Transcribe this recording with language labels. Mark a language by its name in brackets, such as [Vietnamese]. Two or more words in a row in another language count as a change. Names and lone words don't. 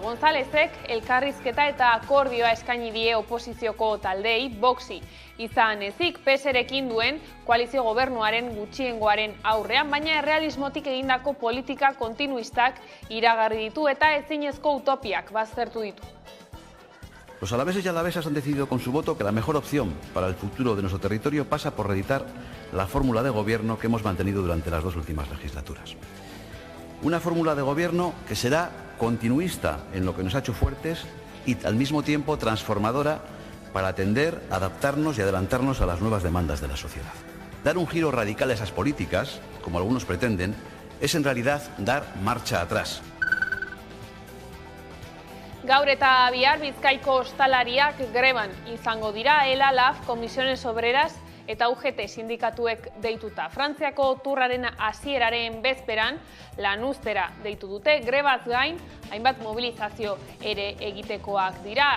[Basque] Gonzálezek elkarrizketa eta akordioa eskaini die oposizioko taldeei Voxi izan ezik PSrekin duen koalizio gobernuaren gutxiengoaren aurrean, baina errealismotik egindako politika kontinuistak iragarri ditu eta ezinezko utopiak baztertu ditu. [Spanish] Los alaveses y alavesas han decidido con su voto que la mejor opción para el futuro de nuestro territorio pasa por reeditar la fórmula de gobierno que hemos mantenido durante las 2 últimas legislaturas. Una fórmula de gobierno que será continuista en lo que nos ha hecho fuertes y al mismo tiempo transformadora para atender, adaptarnos y adelantarnos a las nuevas demandas de la sociedad. Dar un giro radical a esas políticas, como algunos pretenden, es en realidad dar marcha atrás. [Basque] Gaur eta bihar Bizkaiko ostalariak greban izango dira, ELA, LAF, Comisiones Obreras eta UGT sindikatuek deituta. Frantziako turraren hasieraren bezperan lanuztera deitu dute, grebaz gain, hainbat mobilizazio ere egitekoak dira.